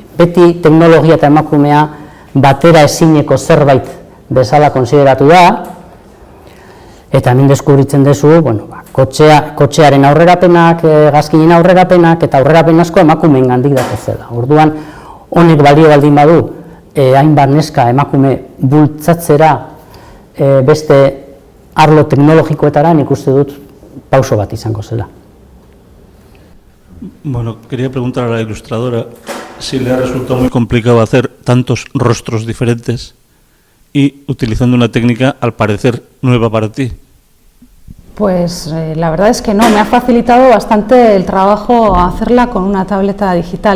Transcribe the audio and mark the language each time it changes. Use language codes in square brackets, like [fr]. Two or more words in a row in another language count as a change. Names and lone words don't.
[eu] Beti teknologia eta emakumea batera ezineko zerbait bezala konsideratu da, eta hemen deskubritzen duzu, bueno, kotxearen aurrerapenak, gazkinen aurrerapenak eta aurrerapen asko emakumeen gandik datozela. Orduan, honek balio baldin badu, hainbat neska emakume bultzatzera beste arlo teknologikoetara, nik uste dut pauso bat izango zela. [es] Bueno, quería preguntar a la ilustradora si le ha resultado muy complicado hacer tantos rostros diferentes y utilizando una técnica, al parecer, nueva para ti. Pues la verdad es que no, me ha facilitado bastante el trabajo hacerla con una tableta digital.